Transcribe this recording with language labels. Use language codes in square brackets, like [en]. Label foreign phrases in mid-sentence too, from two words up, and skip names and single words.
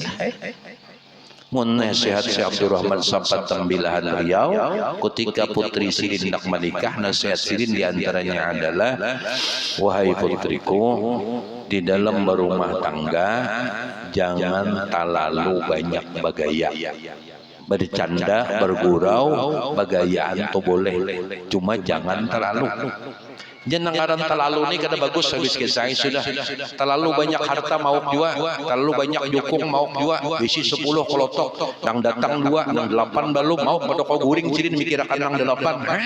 [id] Mun nasihat Syekh Abdurrahman Sampat Tembilahan Riau ketika putri Sirin nak menikah, nasihat Sirin diantaranya adalah, wahai putriku, di dalam berumah tangga jangan terlalu banyak bergaya. Bercanda, bergurau, bergayaan tu boleh, cuma jangan terlalu. [bjn] Jangan ngaran terlalu ni kada bagus habis kisah sudah. Terlalu banyak harta mauk jua, terlalu banyak jukung mauk jua, bisi 10 kelotok, nang datang 2, nang 8 balu mauk pada kau guring cirin mikirakan nang 8.